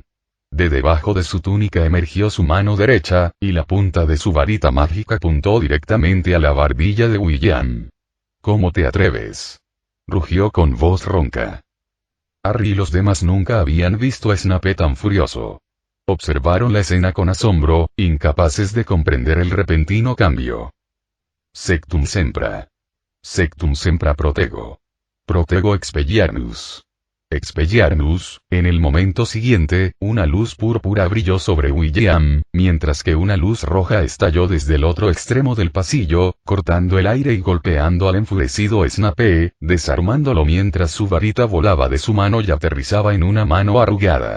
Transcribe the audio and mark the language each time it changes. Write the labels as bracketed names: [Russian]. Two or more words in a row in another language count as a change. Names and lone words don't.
[Spanish] De debajo de su túnica emergió su mano derecha, y la punta de su varita mágica apuntó directamente a la barbilla de William. ¿Cómo te atreves?, rugió con voz ronca. Harry y los demás nunca habían visto a Snape tan furioso. Observaron la escena con asombro, incapaces de comprender el repentino cambio. [Latin] Sectum sempra. Sectum sempra protego. Protego expelliarmus. Expelliarmus. [Spanish] En el momento siguiente, una luz púrpura brilló sobre William, mientras que una luz roja estalló desde el otro extremo del pasillo, cortando el aire y golpeando al enfurecido Snape, desarmándolo mientras su varita volaba de su mano y aterrizaba en una mano arrugada.